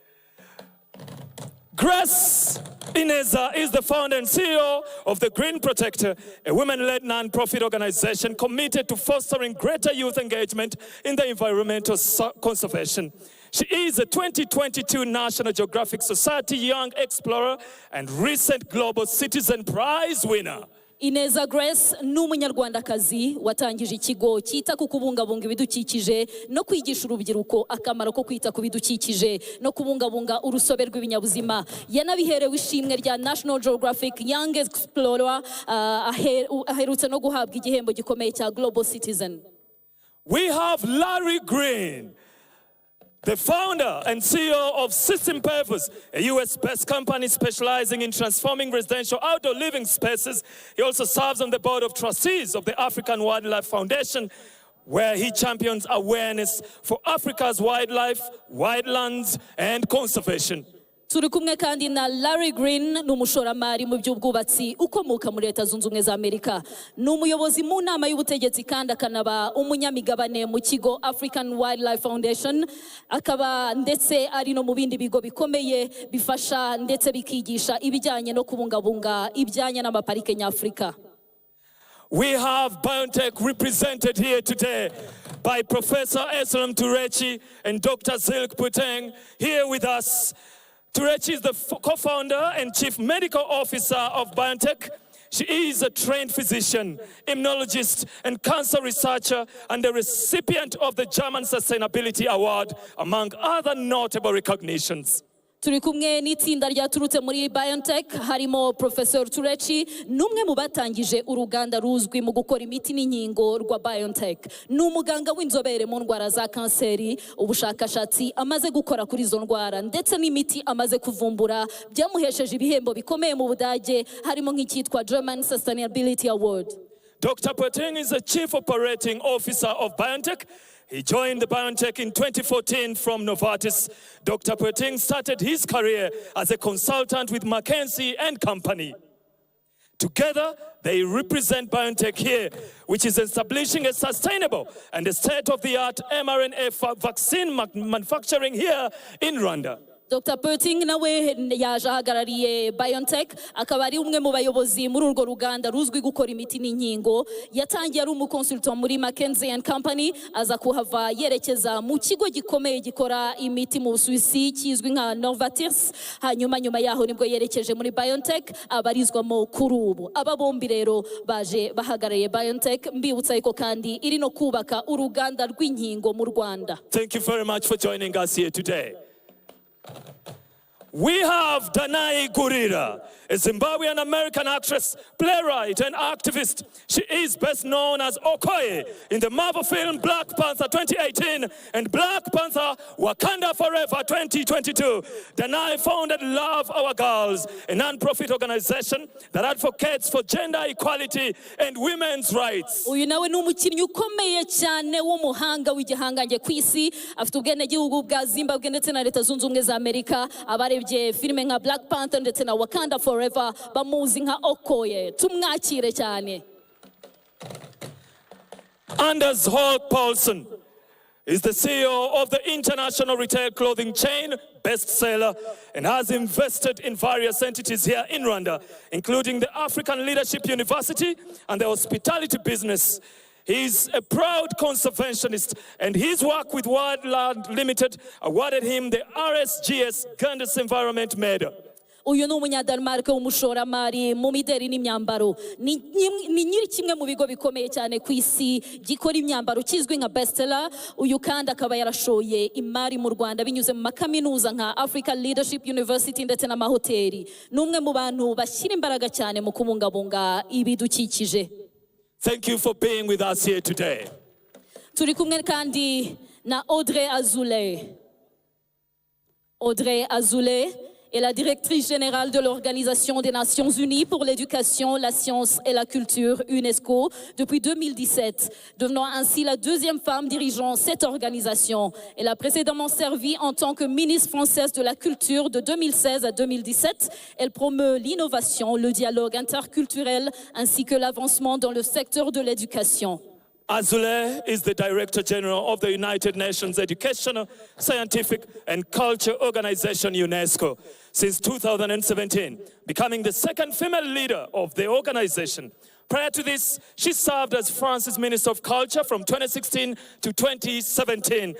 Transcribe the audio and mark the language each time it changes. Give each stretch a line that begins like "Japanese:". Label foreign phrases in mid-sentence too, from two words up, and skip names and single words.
English: Grace Ineza is the founder and CEO of the Green Protector, a women-led non-profit organization committed to fostering greater youth engagement in the environmental conservation. She is a 2022 National Geographic Society Young Explorer and recent Global Citizen Prize winner.
Kinyarwanda: Ineza Grace ni umunyarwandakazi watangije ikigo cyita ku kubungabunga ibidukikije no kwigisha urubyiruko akamaro ko kwita ku bidukikije no kubungabunga urusobe rw'ibinyabuzima. Yanabiherewe ishimwe rya National Geographic Young Explorer, aherutse no guhabwa igihembo gikomeye cya Global Citizen.
English: We have Larry Green, the founder and CEO of System Purpose, a US-based company specializing in transforming residential outdoor living spaces. He also serves on the board of trustees of the African Wildlife Foundation, where he champions awareness for Africa's wildlife, wildlands, and conservation.
Kinyarwanda: Turi kumwe kandi na Larry Green, ni umushoramari mu by'ubwubatsi ukomoka muri Leta Zunze Ubumwe za Amerika. Ni umuyobozi mu nama y'ubutegetsi kandi akanaba umunyamigabane mu kigo African Wildlife Foundation. Akaba ndetse ari no mu bindi bigo bikomeye bifasha ndetse bikigisha ibijyanye no kubungabunga ibyanya n'amaparike nyafurika.
English: We have BioNTech represented here today by Professor Eslam Turechi and Dr. Zilk Puteng here with us. Turechi is the co-founder and chief medical officer of BioNTech. She is a trained physician, immunologist, and cancer researcher, and the recipient of the German Sustainability Award, among other notable recognitions.
Kinyarwanda: Turi kumwe n'itsinda ryaturutse muri BioNTech, harimo Professor Turechi, numwe mu batangije uruganda ruzwi mu gukora imiti n'inkingo rwa BioNTech. Ni umuganga w'inzobere mu ndwara za kanseri, ubushakashatsi amaze gukora kuri izo ndwara ndetse n'imiti amaze kuvumbura byamuhesheje ibihembo bikomeye mu Budage, harimo nk'icyitwa German Sustainability Award.
English: Dr. Puteng is the chief operating officer of BioNTech. He joined the BioNTech in 2014 from Novartis. Dr. Puteng started his career as a consultant with McKinsey & Company. Together, they represent BioNTech here, which is establishing a sustainable and a state-of-the-art mRNA vaccine manufacturing here in Rwanda.
Kinyarwanda: Dr Perting nawe yaje ahagarariye BioNTech akaba ari umwe mu bayobozi muri urwo ruganda ruzwi gukora imiti n'inkingo. Yatangiye ari umukonsultant muri McKinsey & Company aza kuhava yerekeza mu kigo gikomeye gikora imiti mu Busuwisi kizwi nka Novartis. Hanyuma nyuma yaho nibwo yerekeje muri BioNTech abarizwamo kuri ubu. Aba bombi rero baje bahagarariye BioNTech, mbibutsa yuko kandi iri no kubaka uruganda rw'inkingo mu Rwanda.
English: Thank you very much for joining us here today. We have Danai Gurira, a Zimbabwean American actress, playwright, and activist. She is best known as Okoye in the Marvel film Black Panther 2018 and Black Panther Wakanda Forever 2022. Danai founded Love Our Girls, a non-profit organization that advocates for gender equality and women's rights.
Kinyarwanda: Uyu nawe ni umukinnyi ukomeye cyane w'umuhanga w'igihangange ku isi, afite ubwenegihugu bwa Zimbabwe ndetse na Leta Zunze Ubumwe za Amerika. Abarebye filime nka Black Panther ndetse na Wakanda Forever bamuzi nka Okoye. Tumwakire cyane.
English: Anders Holk Paulson is the CEO of the international retail clothing chain Bestseller and has invested in various entities here in Rwanda, including the African Leadership University and the hospitality business. He's a proud conservationist, and his work with Wildland Limited awarded him the RSGS Gandus Environment Medal.
Kinyarwanda: Uyu ni umunyadenmark w'umushoramari mu mideri n'imyambaro. Ni nyiri kimwe mu bigo bikomeye cyane ku isi gikora imyambaro kizwi nka Bestseller. Uyu kandi akaba yarashoye imari mu Rwanda binyuze mu makaminuza nka African Leadership University ndetse n'amahoteli. Ni umwe mu bantu bashyira imbaraga cyane mu kubungabunga ibidukikije.
English: Thank you for being with us here today.
Kinyarwanda: Turi kumwe kandi na Audrey Azoulay.
French: Audrey Azoulay est la directrice générale de l'Organisation des Nations Unies pour l'éducation, la science et la culture, UNESCO, depuis 2017, devenant ainsi la deuxième femme dirigeant cette organisation. Elle a précédemment servi en tant que ministre française de la Culture de 2016 à 2017. Elle promeut l'innovation, le dialogue interculturel ainsi que l'avancement dans le secteur de l'éducation.
English: Azoulay is the Director General of the United Nations Educational, Scientific and Culture Organization, UNESCO, since 2017, becoming the second female leader of the organization. Prior to this, she served as France's Minister of Culture from 2016 to 2017.